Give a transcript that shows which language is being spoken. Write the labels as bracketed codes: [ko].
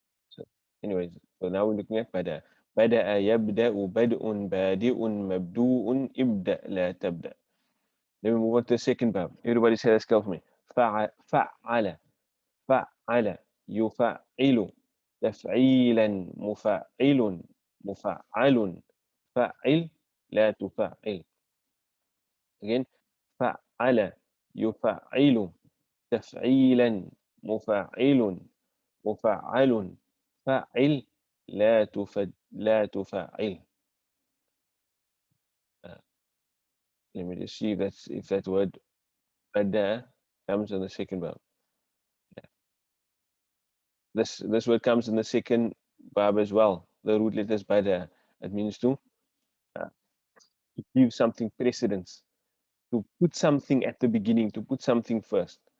[en] So anyways, so now we're looking at bada. Bada'a yabda'u bad'un badi'un mabdu'un ibda' la tabda'. Then we move on to the second verb. Everybody say that scale for me. Fa'ala. Fa'ala. Yufa'ilu. [ar] تفعيلا مفعل مفعل فعل لا تفعل. Again, فعل يفعل تفعيلا مفعل مفعل فعل لا تفعل. [en] Let me just see if that word bada comes in the second verb. Yeah. This word comes in the second verb as well. The root letter is bada. It means to give something precedence, to put something at the beginning, to put something first.